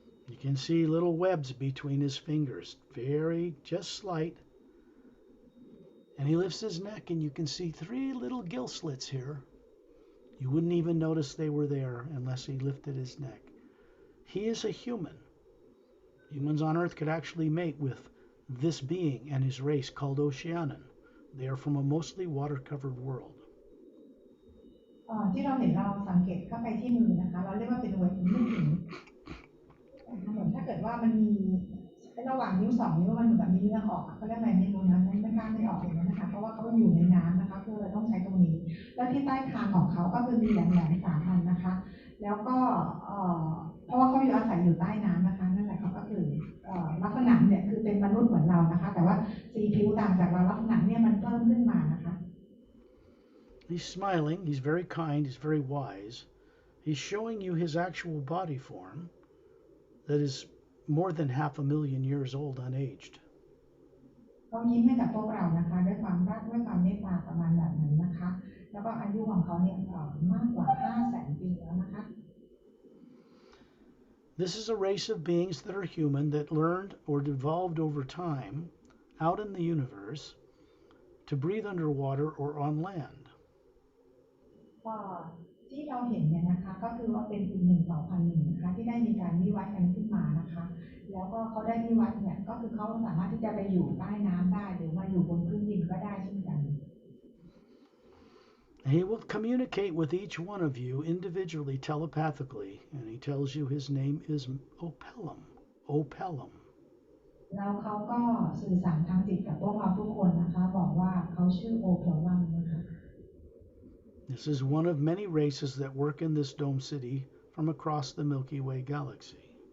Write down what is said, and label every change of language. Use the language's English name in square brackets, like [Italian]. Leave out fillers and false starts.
[English] You can see little webs between his fingers, very just slight. And he lifts his neck and you can see 3 little gill slits here. You wouldn't even notice they were there unless he lifted his neck. He is a human. Humans on Earth could actually mate with this being and his race called Oceanan. They are from a mostly water-covered world. [Thai] ที่เราเห็นเราสังเกตเข้าไปที่มือนะคะเราเรียกว่าเป็นเว็บไม่ถึงเหมือนถ้าเกิดว่ามันมีระหว่างนิ้ว2นิ้วมันแบบมีเนื้อออกเขาเรียกอะไรไม่รู้นะไม่กล้าไม่ออกอย่างนั้นนะคะเพราะว่าเขาอยู่ในน้ำนะคะคือเราต้องใช้ตรงนี้แล้วที่ใต้คางของเขาก็คือมีแหลม3 อันนะคะแล้วก็เพราะว่าเขาอยู่อาศัยอยู่ใต้น้ำนะคะนั่นแหละเขาก็คือลักษณะเนี่ยคือเป็นมนุษย์เหมือนเรานะคะแต่ว่าสีผิวต่างจากเราลักษณะเนี่ยมันเพิ่มขึ้นมานะคะ [English] He's smiling, he's very kind, he's very wise. He's showing you his actual body form that is more than 500,000 years old unaged. [Thai] เขายิ้มให้กับพวกเรานะคะด้วยความรักด้วยความเมตตาประมาณแบบนั้นนะคะแล้วก็อายุของเขาเนี่ยมากกว่า 500,000 ปีแล้วนะคะ [English] This is a race of beings that are human that learned or evolved over time out in the universe to breathe underwater or on land. [Thai] ที่เราเห็นเนี่ยนะคะก็คือว่าเป็นอีกหนึ่งเผ่าพันธุ์หนึ่งนะคะที่ได้มีการวิวัฒน์กันขึ้นมานะคะแล้วก็เขาได้วิวัฒน์เนี่ยก็คือเขาสามารถที่จะไปอยู่ใต้น้ำได้หรือมาอยู่บนพื้นดินก็ได้เช่นกัน [English] He will communicate with each one of you individually telepathically, and he tells you his name is Opellum. Opellum. [Thai] แล้วเขาก็สื่อสารทางจิตกับพวกเราทุกคนนะคะบอกว่าเขาชื่อโอเพลวัมนะคะ [English] This is one of many races that work in this dome city from across the Milky Way galaxy.